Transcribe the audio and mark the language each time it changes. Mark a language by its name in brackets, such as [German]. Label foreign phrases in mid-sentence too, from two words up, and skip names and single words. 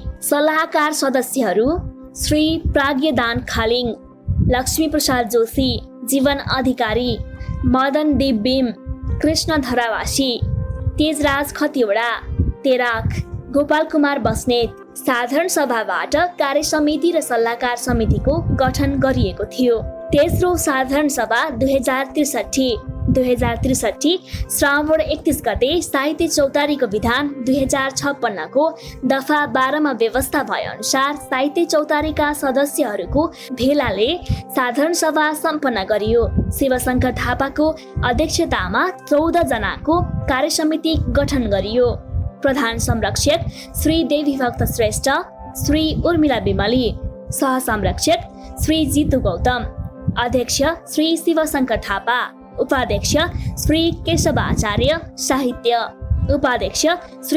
[Nepali] सल्लाहकार सदस्यहरू श्री प्राज्ञदान खालिङ, लक्ष्मी प्रसाद जोशी, जीवन अधिकारी, मदन दिपबिम, कृष्ण धरावासी, तेजराज खतिवडा, तेराक, गोपाल कुमार बस्नेत। साधारण सभाबाट कार्य समिति र सल्लाहकार समितिको गठन गरिएको थियो। तेस्रो साधारण सभा 2063 श्रावण 31 गते साहित्य चौतारीको विधान 2056 को दफा 12 मा व्यवस्था भए अनुसार साहित्य चौतारीका सदस्यहरूको भेलाले साधारण सभा सम्पन्न गरियो। शिवशंकर थापाको अध्यक्षतामा 14 जनाको कार्य समिति गठन गरियो। प्रधान संरक्षक श्री देवी भक्त श्रेष्ठ, श्री उर्मिला बिमली, सह संरक्षक श्री जितु गौतम, अध्यक्ष श्री शिवशंकर थापा, उपाध्यक्ष श्री केशव आचार्य साहित्य, उपाध्यक्ष श्री